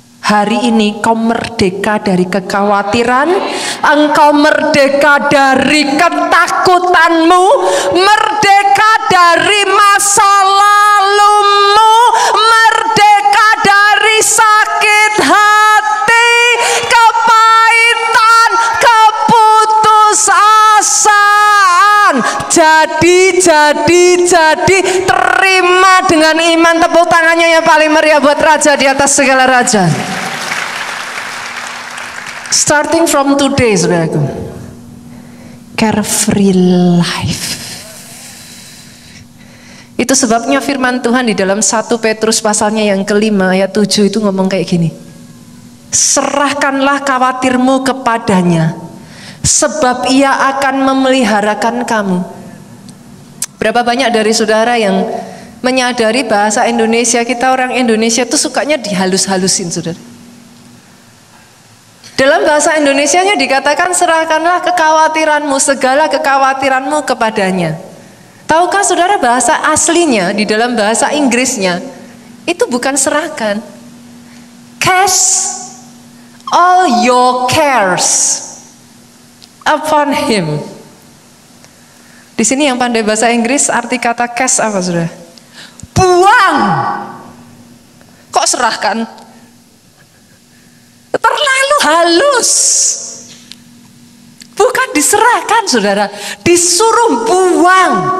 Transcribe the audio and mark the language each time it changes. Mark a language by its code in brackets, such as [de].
[id] hari ini kau merdeka dari kekhawatiran, engkau merdeka dari ketakutanmu, merdeka dari masa lalumu, merdeka dari sakit hati, kepahitan, keputusasaan. Jadi terima dengan iman. Tepuk tangannya yang paling meriah buat Raja di atas segala raja. [en] Starting from today saudaraku, carefree life. [id] Itu sebabnya firman Tuhan di dalam 1 Petrus pasalnya yang kelima ayat 7 itu ngomong kayak gini, serahkanlah khawatirmu kepadanya, sebab ia akan memeliharakan kamu. Berapa banyak dari saudara yang menyadari bahasa Indonesia kita orang Indonesia itu sukanya dihalus-halusin, saudara. Dalam bahasa Indonesianya dikatakan serahkanlah kekhawatiranmu, segala kekhawatiranmu kepadanya. Tahukah saudara bahasa aslinya di dalam bahasa Inggrisnya itu bukan serahkan. [en] Cast all your cares upon him. [id] Di sini yang pandai bahasa Inggris arti kata cast apa saudara? Buang. Kok serahkan? Terlalu halus. Bukan diserahkan saudara, disuruh buang.